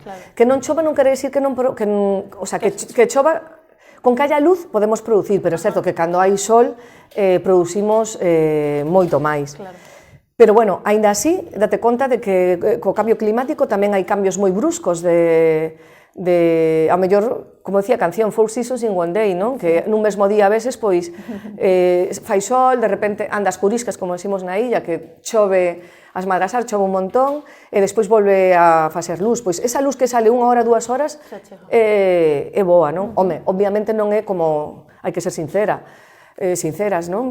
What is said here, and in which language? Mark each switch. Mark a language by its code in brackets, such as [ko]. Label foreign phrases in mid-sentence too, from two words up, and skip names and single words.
[gl] Que non chova non quere dicir que chova, con que haya luz podemos producir, pero é certo que cando hai sol producimos moito máis. Pero, bueno, aínda así, date conta de que co cambio climático tamén hai cambios moi bruscos a mellor, como decía a canción, 4 seasons in one day, non? Que nun mesmo día a veces, pois, fai sol, de repente andas curiscas, como decimos na illa, que chove as madrasar, chove un montón, e despois volve a facer luz. Pois esa luz que sale 1 hora, 2 horas, é boa, non? Home, obviamente non é como, hai que ser sinceras, non?